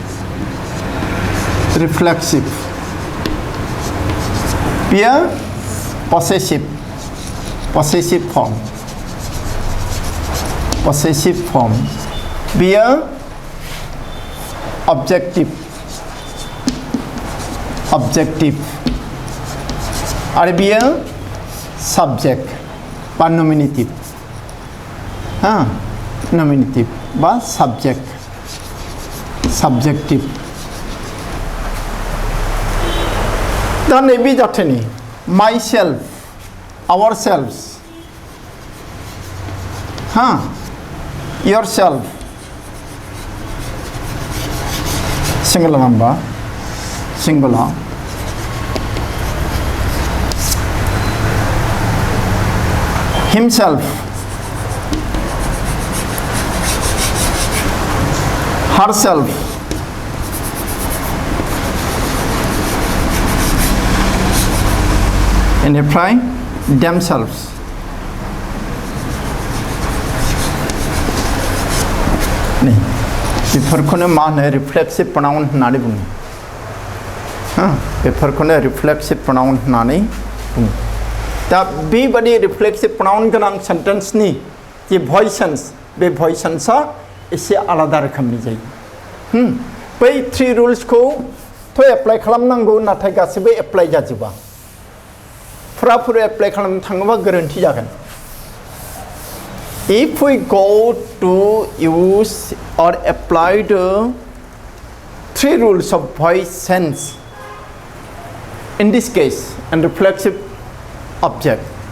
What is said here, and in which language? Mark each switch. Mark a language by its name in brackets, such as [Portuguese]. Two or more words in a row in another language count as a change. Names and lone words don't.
[Bodo] रिफ्लेक्सिव बेयो [English] possessive form [Bodo] बेयो ऑब्जेक्टिव आरो बेयो सब्जेक्ट बा नोमिनेटिव [English] नोमिनेटिव बा सब्जेक्ट subjective [Bodo] दा नैबे जाथोनि [English] myself ourselves yourself singular number singular himself herself and apply themselves [Bodo] नै बेफोरखौनो मा होनो [English] reflexive pronoun [Bodo] होननानै बुङो बेफोरखौनो [English] reflexive pronoun [Bodo] होननानै बुङो दा बेबादि [English] reflexive pronoun [Bodo] गोनां सेन्टेन्सनि जे भइसेन्स बे भइसेन्सआ एसे आलादा रोखोमनि जायो बै थ्री रुल्सखौ थ' एप्लाइ खालामनांगौ नाथाय गासिबो एप्लाइ जाजोबा फुराफुरि एप्लाइ खालामनो थाङोबा गोरोन्थि जागोन [English] if we go to use or apply the three rules of voice sense in this case and reflexive object